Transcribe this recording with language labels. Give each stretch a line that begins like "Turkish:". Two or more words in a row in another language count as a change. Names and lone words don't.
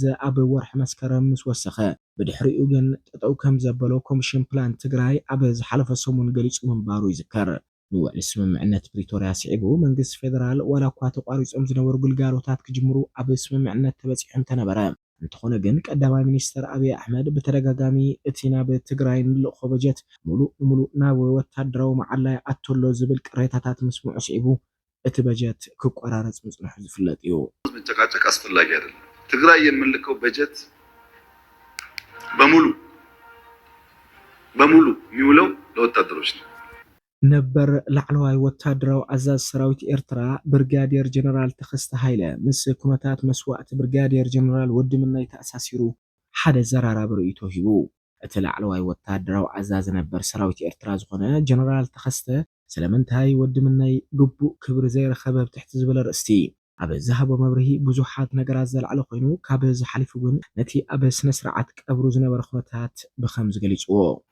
Tigrinya: ኣብ ወርሒ መስከረም ምስ ወሰኸ ብድሕሪኡ ግን ጠጠው ከም ዘበሎ ኮሚሽን ፕላን ትግራይ ኣብ ዝሓለፈ ሰሙን ገሊጹ መንባሩ ይዝከር ንውዕል ስምምዕነት ፕሪቶሪያ ስዒቡ መንግስት ፌደራል ወላ እኳ ተቋሪጾም ዝነበሩ ግልጋሎታት ክጅምሩ ኣብ ስምምዕነት ተበጺሑ እንተነበረ እንተኾነ ግን ቀዳማይ ሚኒስተር አብይ አሕመድ በተደጋጋሚ እቲ ናብ ትግራይ ንልእኾ በጀት ሙሉእ ናብ ወታደራዊ መዓላይ ኣተሎ ዝብል ቅሬታታት ምስምዑ ስዒቡ እቲ በጀት ክቆራረጽ ምጽንሑ ዝፍለጥ እዩ
Amharic: መጨቃጨቅ አስፈላጊ አይደለም ትግራይ የምንልከው በጀት በሙሉ የሚውለው ለወታደሮች ነው
Tigrinya: ነበር ላዕለዋይ ወታደራዊ ኣዛዝ ሰራዊት ኤርትራ ብርጋዴር ጀነራል ተኸስተ ሃይለ ምስ ኩነታት መስዋዕቲ ብርጋዴር ጀነራል ወድምናይ ተኣሳሲሩ ሓደ ዘራራብ ርእይቶ ሂቡ እቲ ላዕለዋይ ወታደራዊ ኣዛዝ ነበር ሰራዊት ኤርትራ ዝኾነ ጀነራል ተኸስተ ስለምንታይ ወድምናይ ግቡእ ክብሪ ዘይረኸበ ብትሕቲ ዝበለ ርእስቲ ኣብ ዝሃቦ መብርሂ ብዙሓት ነገራት ዘልዓለ ኮይኑ ካብ ዝሓሊፉ ግን ነቲ ኣብ ስነ ስርዓት ቀብሩ ዝነበረ ኩነታት ብኸም ዝገሊጽዎ